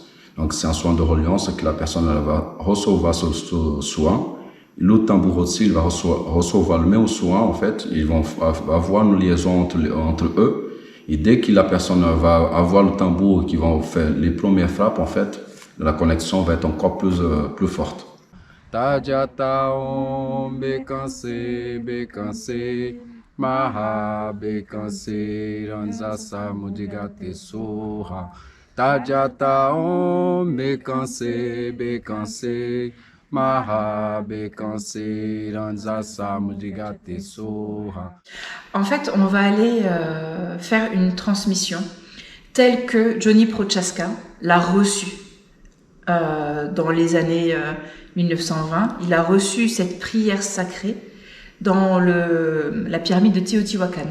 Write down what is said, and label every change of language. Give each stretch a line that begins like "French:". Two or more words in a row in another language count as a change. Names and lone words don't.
French: Donc c'est un soin de reliance que la personne elle va recevoir ce soin. Le tambour aussi, il va recevoir le même soin, en fait. Ils vont avoir une liaison entre eux. Et dès que la personne va avoir le tambour qui va faire les premières frappes, en fait, la connexion va être encore plus forte. Tajataom bekanse maha bekanse ranzasa mudigate soha. Tajataom bekanse maha bekanse ranzasa mudigate soha. En fait, on va aller faire une transmission telle que Johnny Prochaska l'a reçue dans les années 1920. Il a reçu cette prière sacrée dans la pyramide de Teotihuacan.